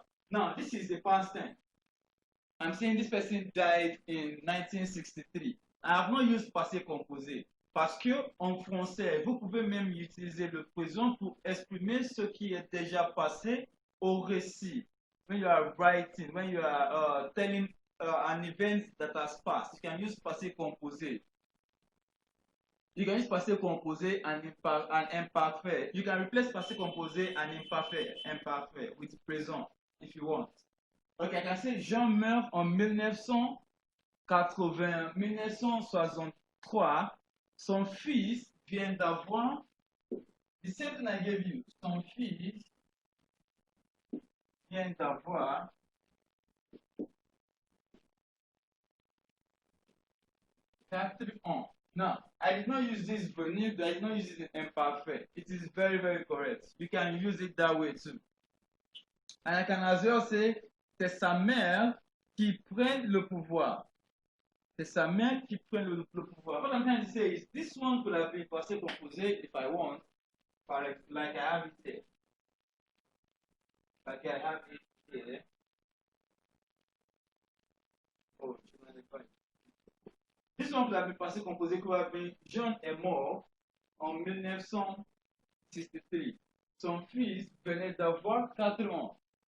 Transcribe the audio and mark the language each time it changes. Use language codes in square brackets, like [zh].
[en] Now, this is the past tense. I'm saying this person died in 1963. I have not used passé composé. [fr] Parce que en français, vous pouvez même utiliser le présent pour exprimer ce qui est déjà passé au récit. [en] When you are writing, when you are telling an event that has passed, you can use passé composé. You can use passé composé and imparfait. You can replace passé composé and imparfait with présent if you want. Ok, I can say [fr] Jean meurt en 1963. Son fils vient d'avoir, [en] the same thing I gave you, [fr] son fils vient d'avoir 4 ans. [en] Now, I did not use this venir, I did not use it in imparfait. It is very, very correct. You can use it that way too. And I can as well say, [fr] c'est sa mère qui prend le pouvoir. C'est sa mère qui prend le pouvoir. [en] What I'm trying to say is, this one could have been passé composé if I want, like I have it here. Like I have it here. Oh, this one could have been passé composé could have been, [fr] John est mort en 1963. Son fils venait d'avoir 4 ans.